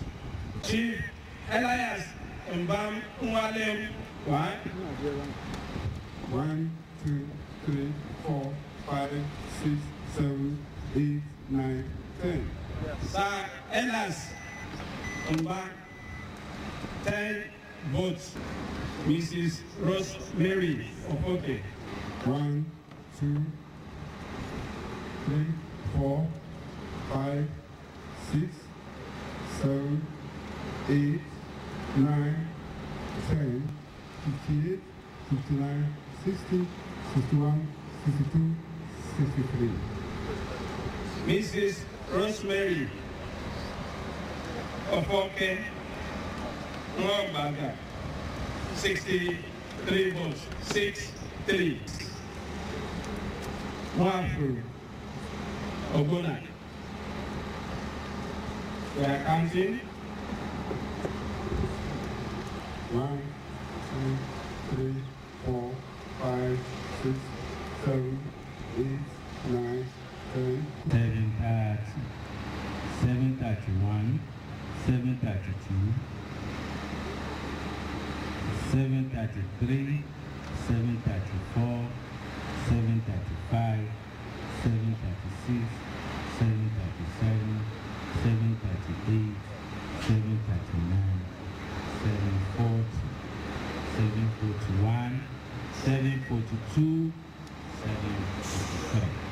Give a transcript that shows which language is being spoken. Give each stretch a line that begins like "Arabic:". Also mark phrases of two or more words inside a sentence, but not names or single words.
English: Chief Elias Mbam Nwalem, 1. 1, 2, 3, 4, 5, 6, 7, 8, 9, 10. Sir Elias Mbam, 10 votes. Mrs. Rosemary Ofoke. 1, 2, 3, 4, 5, 6, 7, 8, 9, 10, 58, 59, 60, 61, 62, 63. Mrs. Rosemary Ofoke Ogbonna, 63 votes, 6-3. NWIFURU Ogbonna. We are counting. 1, 2, 3, 4, 5, 6, 7, 8, 9, 10. 731, 732, 733, 734, 735, 736, 737, 738, 739, 740, 741, 742, 743.